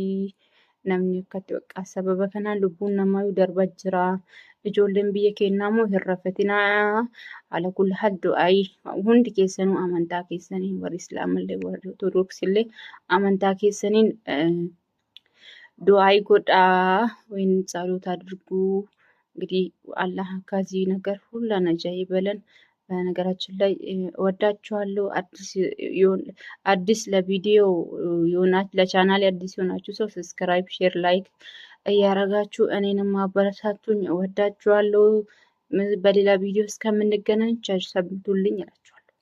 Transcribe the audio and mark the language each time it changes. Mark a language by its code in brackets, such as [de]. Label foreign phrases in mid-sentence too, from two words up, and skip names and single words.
[om] Namni akkatti bakka sababa kanaan lubbuun namaa darbaa jira. Ijoolleen biyya keenyaa immoo hin raffatinaa haala kulli haddu'aayi hundi keessanuu amantaa keessanii warri islaamallee warri ortodoksillee amantaa keessaniin du'aayi godhaa [am] ወይም ጸሎት አድርጉ። እንግዲህ አላህ ከዚህ ነገር ሁሉን አጃይ በለን። በነገራችን ላይ ወዳችኋለሁ። አዲስ ለቪዲዮ የሆናችሁ ለቻናል አዲስ የሆናችሁ ሰው [en] subscribe, share, like [am] እያረጋችሁ እኔንም አበረታቱኝ። ወዳችኋለሁ። በሌላ ቪዲዮ እስከምንገናኝ ቸር ሰንብቱልኝ እላችኋለሁ።